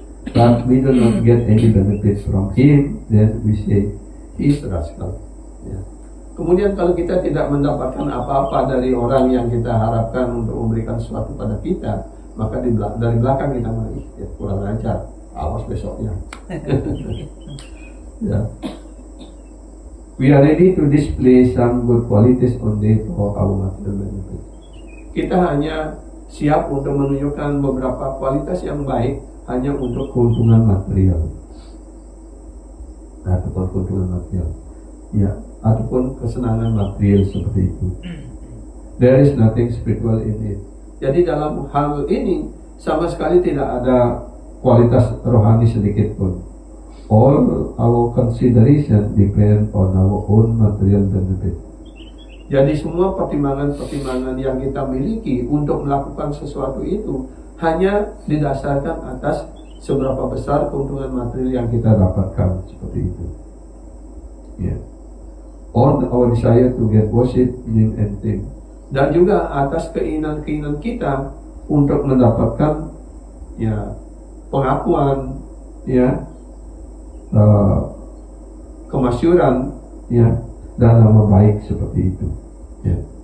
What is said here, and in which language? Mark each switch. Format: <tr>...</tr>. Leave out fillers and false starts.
<en>But we do not get any benefit from him, then we say he is rascal.</en> <id>Ya. Kemudian kalau kita tidak mendapatkan apa-apa dari orang yang kita harapkan untuk memberikan sesuatu pada kita, maka dari belakang kita mengatakan, ya, kurang ajar, awas besoknya. Ya.</id> <en>We are ready to display some good qualities only for our material benefit.</en> <id>Kita hanya siap untuk menunjukkan beberapa kualitas yang baik hanya untuk keuntungan material. Ataupun keuntungan material. Ya, ataupun kesenangan material seperti itu.</id> <en>There is nothing spiritual in it.</en> <id>Jadi dalam hal ini sama sekali tidak ada kualitas rohani sedikit pun.</id> <en>All our consideration depend on our own material benefit.</en> <id>Jadi semua pertimbangan-pertimbangan yang kita miliki untuk melakukan sesuatu itu hanya didasarkan atas seberapa besar keuntungan material yang kita dapatkan, seperti itu.</id> <en>Yeah. On our desire to get worship, name and fame.</en> <id>Dan juga atas keinginan-keinginan kita untuk mendapatkan, ya, pengakuan, ya, kemasyuran, ya, dan nama baik seperti itu. Ya.</id>